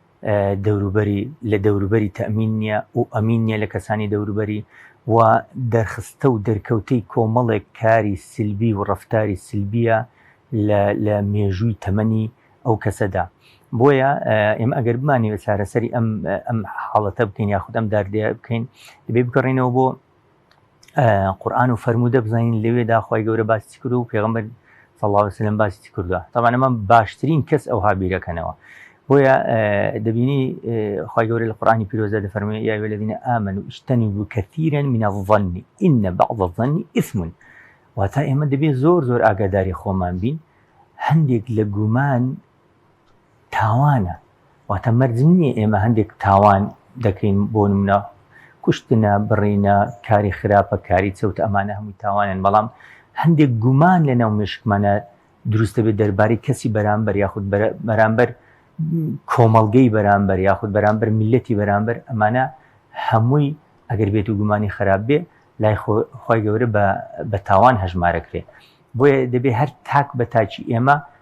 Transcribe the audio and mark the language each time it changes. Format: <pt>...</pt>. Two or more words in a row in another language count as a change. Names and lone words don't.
<ckb>لە دەوروبەری تەمین نییە و ئەمین نییە لە کەسانی دەوروبەری و دەرخستە و دەرکەوتەی کۆمەڵێک کاری سلبی و ڕەفتاری سلبیە لە مێژووی تەمەنی ئەو کەسەدا بۆیە ئێمە ئەگەر بمانێ چارەسەری ئەم حاڵەتە بکەین یاخود ئەم داردەیە بکەین دەبێ بگەڕێنەوە بۆ قورئان و فەرموودە بزانین لەوێدا خی گەورە باسی کرد و پێغەمبەر</ckb> <ar>صلی الله علیه وسلم</ar> <ckb>باسی کردووە طبعا ئەمە باشترین کەس ئەوها بیرەکەنەوە بۆیە دەبینی خی گەورە لە قورئانی پیرۆزە دەفەرموێ</ckb> <ar>یا ئەیها الذین آمنوا اجتنبوا كثيرا من الظن إن بعض الظن إثم</ar> <ckb>واتە ئێمە دەبێت زۆر ئاگاداری خۆمان بین هەندێک لە گومان تاوانە واتە مەرج نییە ئێمە هەندێک تاوان دەکەین بۆ نمونە کوشتنە بڕینە کاری خراپە کاری چەوتە ئەمانە هەمووی تاوانن بەڵام هەندێک گومان لە ناو مێشکمانە دروستە بێت دەربارەی کەسی بەرامبەر یاخود بەرامبەر کۆمەڵگەی بەرامبەر یاخود بەرامبەر میلەتی بەرامبەر ئەمانە هەمووی ئەگەر بێت و گومانی خراپ بێ لای خۆی گەورە بە تاوان هەژمارەکرێت بۆیە دەبێ هەر تاک بە تاچی ئێمە</ckb>